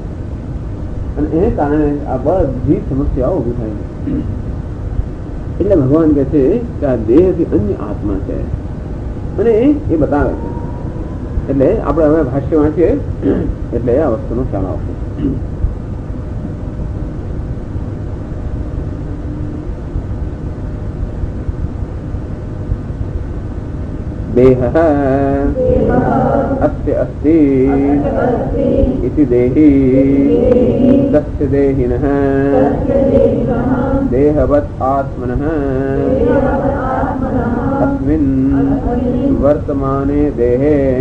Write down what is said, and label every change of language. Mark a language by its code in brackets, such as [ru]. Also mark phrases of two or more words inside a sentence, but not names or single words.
[gu] અને એને કારણે આ બધી સમસ્યાઓ ઉભી થાય છે. એટલે ભગવાન કહે છે કે આ દેહથી અન્ય આત્મા છે અને એ બતાવે છે. એટલે આપણે હવે ભાષ્ય વાંચીએ એટલે આ વસ્તુનો ખ્યાલ આવશે. [sa] देहः अस्य अस्ति इति देही तस्य देहिनः देहवत् आत्मनः अस्मिन् वर्तमाने देहे